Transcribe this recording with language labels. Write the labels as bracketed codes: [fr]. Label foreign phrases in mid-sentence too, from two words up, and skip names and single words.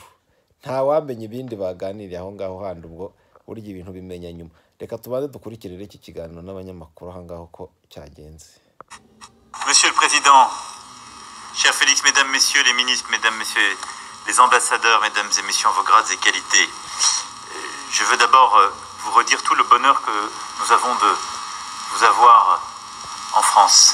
[rw] Nta wamenye ibindi baganiriye aho ngaho handi, ubwo burya ibintu bimenya nyuma. Reka tubanze dukurikirire iki kiganiro n'abanyamakuru aho ngaho ko cyagenze. [fr] Monsieur le Président, cher Félix, Mesdames, Messieurs les ministres, Mesdames, Messieurs les ambassadeurs, Mesdames et Messieurs en vos grades et qualités, je veux d'abord vous redire tout le bonheur que nous avons de vous avoir en France.